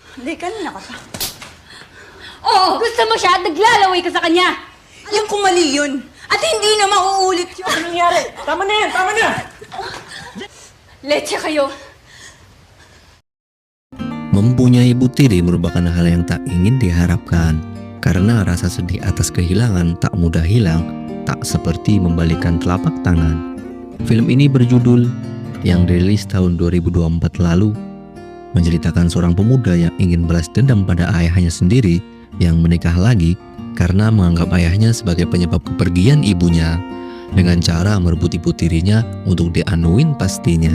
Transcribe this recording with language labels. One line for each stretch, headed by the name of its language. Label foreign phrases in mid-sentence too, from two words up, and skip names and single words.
Filipino: Hindi, kanina ka pa. Oo, gusto mo siya at naglalaway ka sa kanya. Alam ko mali yun. At hindi na mauulit yun. Ano nangyari? Tama na yan! Tama na! Leche kayo.
Indonesian: Mempunyai ibu tiri merupakan hal yang tak ingin diharapkan, karena rasa sedih atas kehilangan tak mudah hilang, tak seperti membalikan telapak tangan. Film ini berjudul yang dirilis tahun 2024 lalu, menceritakan seorang pemuda yang ingin balas dendam pada ayahnya sendiri yang menikah lagi karena menganggap ayahnya sebagai penyebab kepergian ibunya, dengan cara merebut ibu tirinya untuk dianuin pastinya.